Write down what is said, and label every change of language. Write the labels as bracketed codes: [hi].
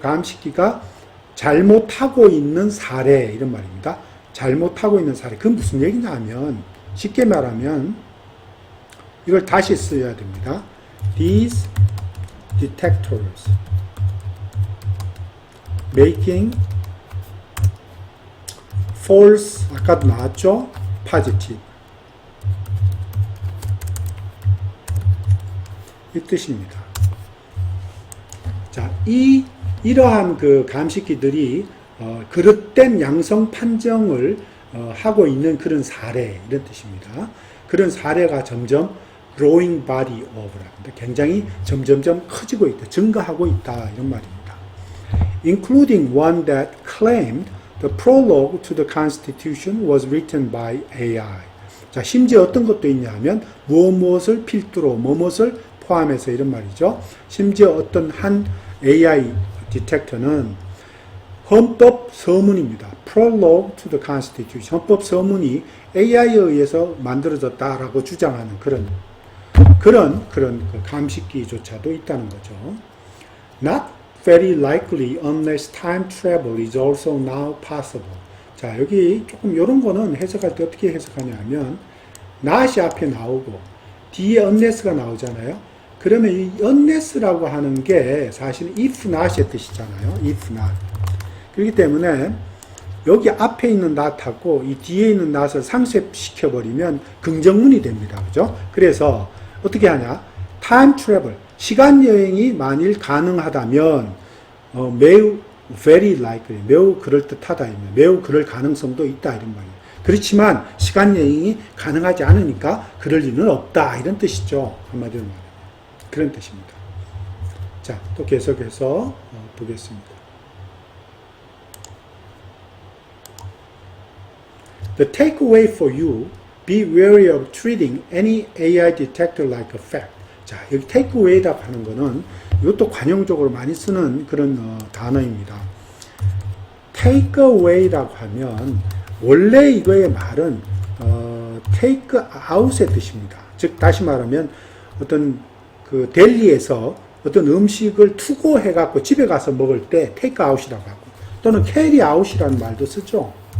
[ko] 감식기가 잘못하고 있는 사례 이런 말입니다. 잘못하고 있는 사례. 그건 무슨 얘기냐 하면 쉽게 말하면 이걸 다시 써야 됩니다. [en] These detectors making false, [ko] 아까도 나왔죠? [en] positive. [ko] 이 뜻입니다. 자, 이러한 그 감식기들이 그릇된 양성 판정을 하고 있는 그런 사례, 이런 뜻입니다. 그런 사례가 점점 [en] growing body of [ko] 랍니다. 굉장히 점점점 커지고 있다, 증가하고 있다, 이런 말입니다. [en] Including one that claimed the prologue to the Constitution was written by AI. [ko] 자, 심지어 어떤 것도 있냐 하면 무엇을 필두로, 무엇을 포함해서 이런 말이죠. 심지어 어떤 한 AI 디텍터는 헌법 서문입니다. [en] Prologue to the Constitution. [ko] 헌법 서문이 AI에 의해서 만들어졌다라고 주장하는 그런 그 감식기조차도 있다는 거죠. [en] Not very likely unless time travel is also now possible. [ko] 자, 여기 조금 이런 거는 해석할 때 어떻게 해석하냐 하면 not이 앞에 나오고 뒤에 unless가 나오잖아요. 그러면 이 unless라고 하는 게 사실은 [en] if not [ko] 의 뜻이잖아요. [en] if not. [ko] 그렇기 때문에 여기 앞에 있는 not하고 이 뒤에 있는 not을 상쇄시켜버리면 긍정문이 됩니다. 그죠? 그래서 어떻게 하냐? [en] time travel. [ko] 시간 여행이 만일 가능하다면 매우 [en] very likely, [ko] 매우 그럴듯하다, 매우 그럴 가능성도 있다 이런 말이에요. 그렇지만 시간 여행이 가능하지 않으니까 그럴 리는 없다 이런 뜻이죠. 한마디로 말하면 그런 뜻입니다. 자, 또 계속해서 보겠습니다. [en] The takeaway for you, be wary of treating any AI detector like a fact. [ko] 자, 여기 takeaway라고 하는 거는 이것도 관용적으로 많이 쓰는 그런 단어입니다. takeaway라고 하면 원래 이거의 말은 [en] take out [ko] 의 뜻입니다. 즉 다시 말하면 어떤 그 델리에서 어떤 음식을 투고해 갖고 집에 가서 먹을 때 [en] take out [ko] 이라고 하고 또는 [en] carry out [ko] 이라는 말도 쓰죠.